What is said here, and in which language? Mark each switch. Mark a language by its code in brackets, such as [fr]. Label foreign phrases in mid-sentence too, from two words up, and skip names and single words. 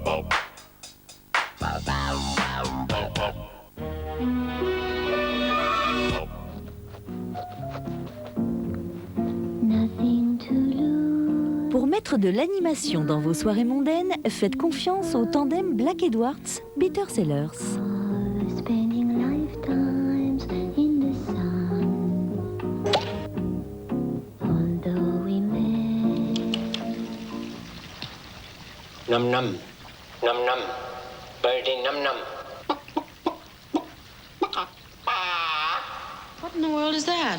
[fr] Pour mettre de l'animation dans vos soirées mondaines, faites confiance au tandem Black Edwards, Peter Sellers. Num num, num num, birdie num num. [en] What in the world is that?